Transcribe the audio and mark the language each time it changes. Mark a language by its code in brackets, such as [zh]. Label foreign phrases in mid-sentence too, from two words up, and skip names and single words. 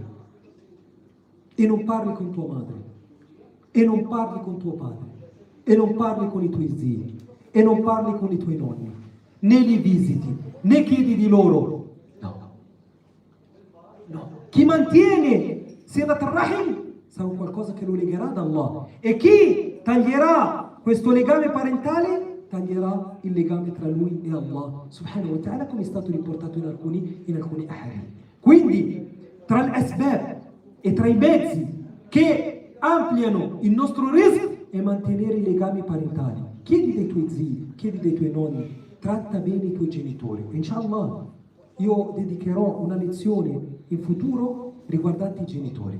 [it] E non parli con tua madre, e non parli con tuo padre, e non parli con i tuoi zii, e non parli con i tuoi nonni, né li visiti, né chiedi di loro. No. Chi mantiene [ar] صلة الرحم [it] sarà qualcosa che lo legherà ad Allah, e chi taglierà questo legame parentale taglierà il legame tra lui e Allah [ar] سبحانه وتعالى, [it] come è stato riportato in alcuni ahadith. Quindi tra l'asbab e tra i mezzi che ampliano il nostro rizq è mantenere i legami parentali. Chiedi dei tuoi zii, chiedi dei tuoi nonni, tratta bene i tuoi genitori. Inshallah, io dedicherò una lezione in futuro riguardante i genitori.